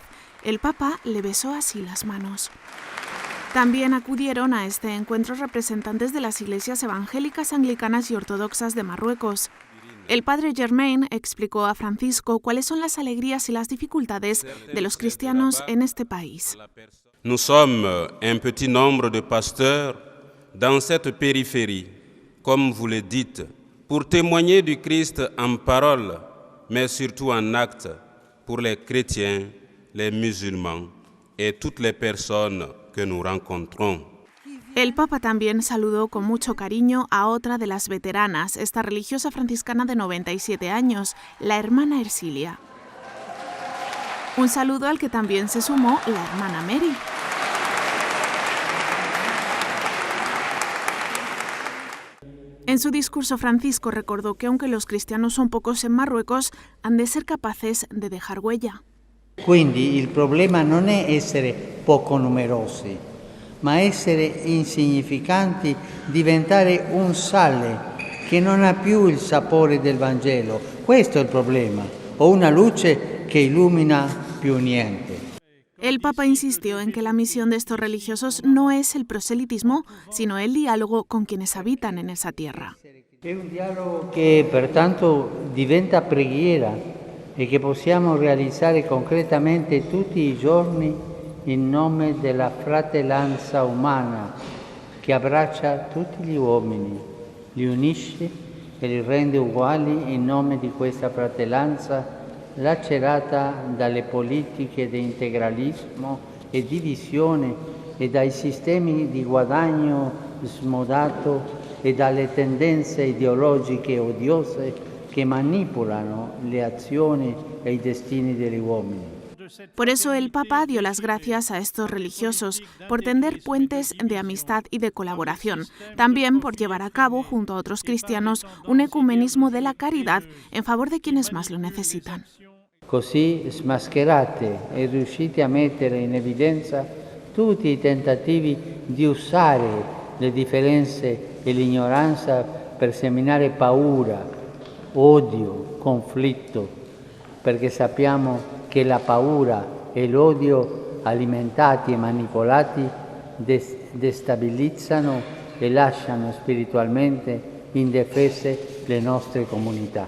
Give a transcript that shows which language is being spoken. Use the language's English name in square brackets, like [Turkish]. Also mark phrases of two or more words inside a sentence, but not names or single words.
[Spanish] El Papa le besó así las manos. También acudieron a este encuentro representantes de las iglesias evangélicas, anglicanas y ortodoxas de Marruecos. El padre Germain explicó a Francisco cuáles son las alegrías y las dificultades de los cristianos en este país. [French] Nous sommes un petit nombre de pasteurs dans cette périphérie, comme vous le dites, pour témoigner du Christ en parole, mais surtout en acte, pour les chrétiens les musulmans et toutes les personnes que nous rencontrons. [Spanish] El Papa también saludó con mucho cariño a otra de las veteranas, esta religiosa franciscana de 97 años, la hermana Ercilia. Un saludo al que también se sumó la hermana Mary. En su discurso, Francisco recordó que aunque los cristianos son pocos en Marruecos, han de ser capaces de dejar huella. [Italian] Quindi il problema non è essere poco numerosi, ma essere insignificanti, diventare un sale che non ha più il sapore del Vangelo. Questo è il problema, o una luce che illumina più niente. [Spanish] El Papa insistió en que la misión de estos religiosos no es el proselitismo, sino el diálogo con quienes habitan en esa tierra. [Italian] È un dialogo che pertanto diventa preghiera e che possiamo realizzare concretamente tutti i giorni in nome della fratellanza umana che abbraccia tutti gli uomini, li unisce e li rende uguali in nome di questa fratellanza lacerata dalle politiche di integralismo e divisione e dai sistemi di guadagno smodato e dalle tendenze ideologiche odiose che manipolano le azioni e i destini degli uomini. [Spanish] Por eso el Papa dio las gracias a estos religiosos por tender puentes de amistad y de colaboración, también por llevar a cabo, junto a otros cristianos, un ecumenismo de la caridad en favor de quienes más lo necesitan. [Italian] Così smascherate e riuscite a mettere in evidenza tutti i tentativi di usare le differenze e l'ignoranza per seminare paura, odio, conflitto, perché sappiamo che la paura e l'odio alimentati e manipolati destabilizzano e lasciano spiritualmente indefese le nostre comunità.